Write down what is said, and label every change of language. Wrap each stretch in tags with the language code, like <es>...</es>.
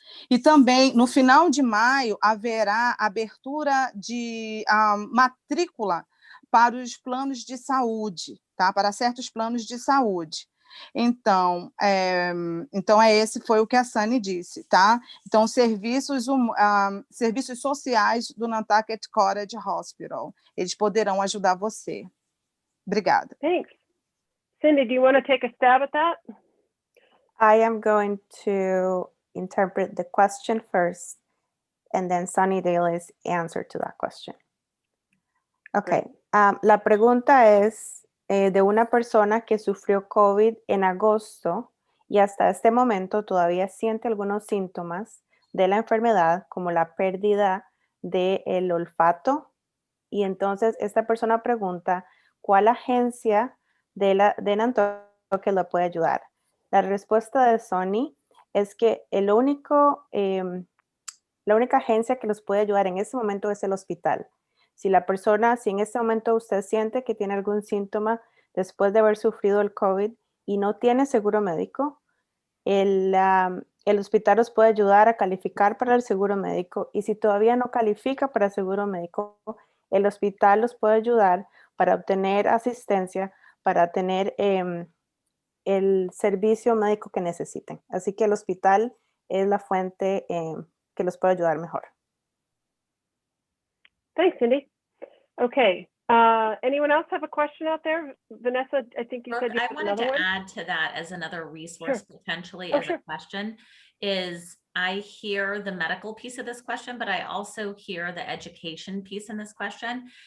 <pt>E também, no final de maio, haverá abertura de matrícula para os planos de saúde, tá? Para certos planos de saúde. Então, esse foi o que a Sunny disse, tá? Então, serviços sociais do Nantucket Cottage Hospital, eles poderão ajudar você. Obrigada.</pt> <en>Thanks. Cindy, do you want to take a stab at that? I am going to interpret the question first, and then Sunny Daly's answer to that question. Okay.</en> <es>La pregunta es de una persona que sufrió COVID en agosto y hasta este momento todavía siente algunos síntomas de la enfermedad, como la pérdida del olfato. Y entonces esta persona pregunta, ¿cuál agencia de Nantucket que lo puede ayudar. La respuesta de Sony es que la única agencia que los puede ayudar en este momento es el hospital. Si en este momento usted siente que tiene algún síntoma después de haber sufrido el COVID y no tiene seguro médico, el hospital los puede ayudar a calificar para el seguro médico, y si todavía no califica para el seguro médico, el hospital los puede ayudar para obtener asistencia, para tener el servicio médico que necesiten. Así que el hospital es la fuente que los puede ayudar mejor.</es> <en>Thanks, Cindy. Okay. Anyone else have a question out there? Vanessa, I think you Brooke, said you I had wanted another to one. add to that as another resource potentially as Sure. a question is I hear the medical piece of this question, but I also hear the education piece in this question.</en>